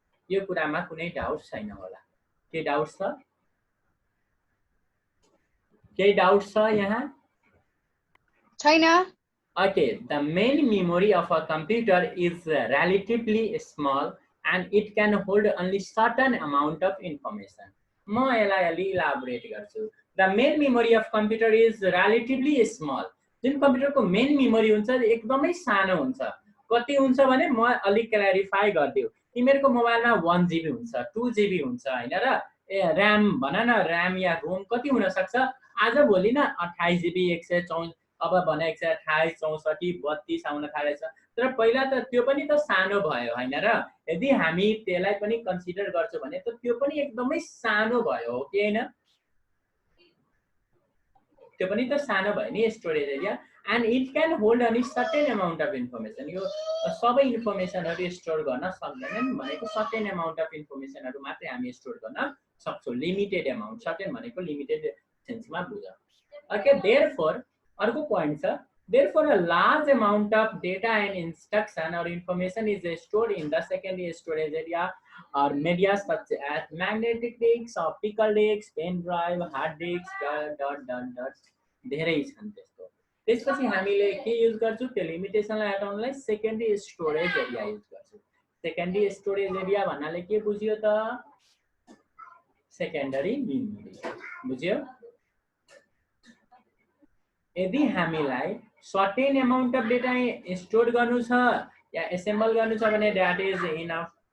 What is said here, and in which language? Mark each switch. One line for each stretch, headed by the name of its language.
Nepali: यो कुरामा कुनै डाउट छैन होला? के डाउट छ? केही डाउट छ यहाँ? छैन।
English: Okay, the main memory of a computer is relatively small and it can hold only certain amount of information.
Nepali: म यसलाई अलि इलाबोरेट गर्छु.
English: The main memory of computer is relatively small.
Nepali: जुन कम्प्युटरको मेन मेमोरी हुन्छ एकदमै सानो हुन्छ. कति हुन्छ भने म अलि क्ल्यारिफाई गर्दिउ. तिमीहरुको मोबाइलमा 1 GB हुन्छ, 2 GB हुन्छ हैन र र्याम भन न र्याम या रोम कति हुन सक्छ? आज भोलि न 28 GB 124 अब भने 128 64 32 आउन थालेछ. तर पहिला त त्यो पनि त सानो भयो हैन र? यदि हामी त्यसलाई पनि कन्सिडर गर्छौं भने त त्यो पनि एकदमै सानो भयो हो कि हैन? त्यो पनि त सानो भयो नि storage area.
English: And it can hold only certain amount of information.
Nepali: यो सबै इन्फर्मेसनहरु स्टोर गर्न सक्दैनन् भनेको certain amount of information हरु मात्रै हामी स्टोर गर्न सक्छौं. Limited amount. certain भनेको लिमिटेड सेन्समा बुझ.
English: Okay, therefore अर्को point छ. Therefore a large amount of data and instruction or information is stored in the secondary storage area or media such as magnetic disks, optical disks, pen drive, hard disks,
Nepali: धेरै छन् त्यस्तो. त्यसपछि हामीले के use गर्छौं? त्यो लिमिटेसनलाई हटाउनलाई secondary storage area use गर्छौं. Secondary storage area भन्नाले के बुझियो त? Secondary memory. बुझ्यो? यदि हामीलाई certain amount of data store गर्नु छ या एसेम्बल गर्नु छ भने
English: That is enough.